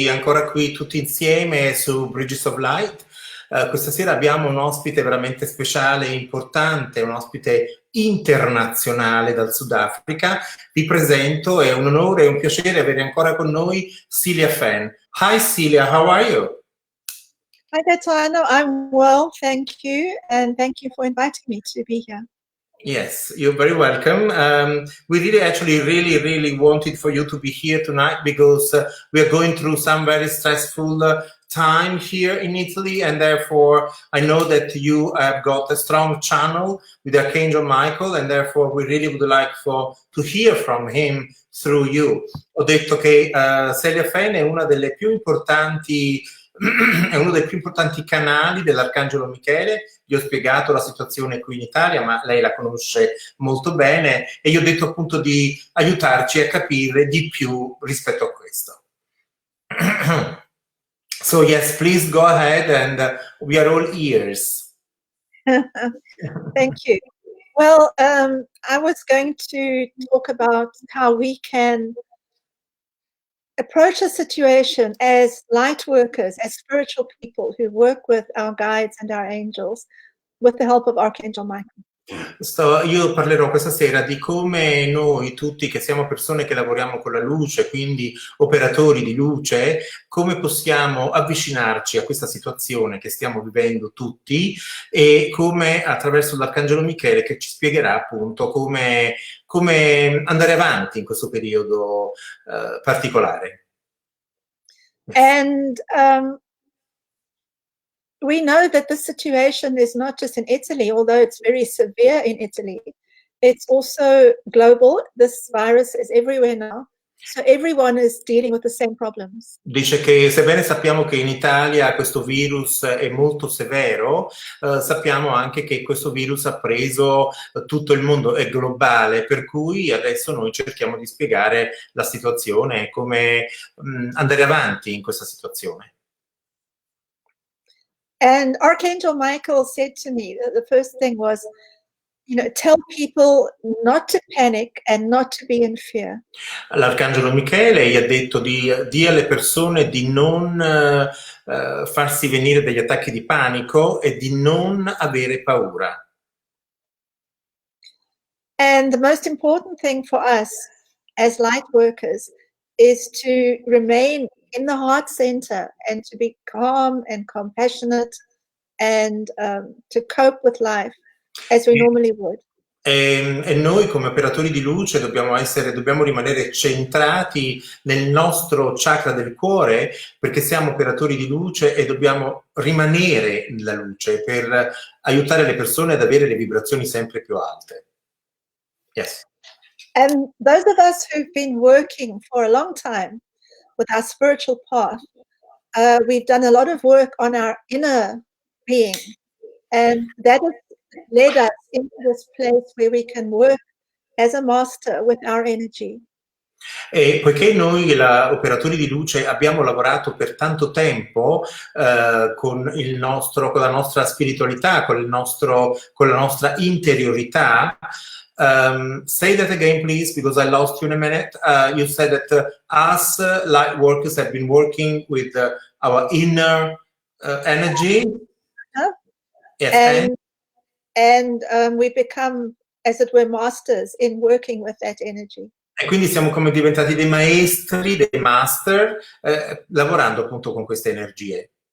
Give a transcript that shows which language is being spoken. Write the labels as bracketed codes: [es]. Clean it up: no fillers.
[it] ancora qui tutti insieme su Bridges of Light. Questa sera abbiamo un ospite veramente speciale e importante, un ospite internazionale dal Sudafrica. Vi presento, è un onore e un piacere avere ancora con noi Celia Fenn. [en] Hi Celia, how are you? Hi Gaetano, I'm well, thank you, and thank you for inviting me to be here. Yes, you're very welcome. We really wanted for you to be here tonight because we are going through some very stressful time here in Italy, and therefore I know that you have got a strong channel with Archangel Michael, and therefore we really would like to hear from him through you. [it] Ho detto che Celia Fenn è una delle più importanti è uno dei più importanti canali dell'Arcangelo Michele. Gli ho spiegato la situazione qui in Italia, ma lei la conosce molto bene, e gli ho detto appunto di aiutarci a capire di più rispetto a questo. [en] So yes, please go ahead, and we are all ears. Thank you. Well, I was going to talk about how we can approach a situation as light workers, as spiritual people who work with our guides and our angels with the help of Archangel Michael. [it] Io parlerò questa sera di come noi tutti che siamo persone che lavoriamo con la luce, quindi operatori di luce, come possiamo avvicinarci a questa situazione che stiamo vivendo tutti, e come attraverso l'Arcangelo Michele che ci spiegherà appunto come andare avanti in questo periodo particolare. [en] And we know that this situation is not just in Italy, although it's very severe in Italy. It's also global. This virus is everywhere now. So everyone is dealing with the same problems. [it] Dice che sebbene sappiamo che in Italia questo virus è molto severo, sappiamo anche che questo virus ha preso tutto il mondo, è globale, per cui adesso noi cerchiamo di spiegare la situazione e come andare avanti in questa situazione. [en] And Archangel Michael said to me, the first thing was, tell people not to panic and not to be in fear. [it] L'Arcangelo Michele gli ha detto di alle persone di non farsi venire degli attacchi di panico e di non avere paura. [en] And the most important thing for us as light workers is to remain in the heart center and to be calm and compassionate and to cope with life as we normally would. [it] E noi come operatori di luce dobbiamo rimanere centrati nel nostro chakra del cuore, perché siamo operatori di luce e dobbiamo rimanere nella luce per aiutare le persone ad avere le vibrazioni sempre più alte. [en] Yes. And those of us who've been working for a long time with our spiritual path, we've done a lot of work on our inner being, and that has led us into this place where we can work as a master with our energy. [it] E poiché noi operatori di luce abbiamo lavorato per tanto tempo con la nostra spiritualità, con la nostra interiorità. [en] Say that again, please, because I lost you in a minute. You said that us light workers have been working with our inner energy. Yes, and we become, as it were, masters in working with that energy. [it] E quindi siamo come diventati dei maestri, dei master, lavorando appunto con queste energie.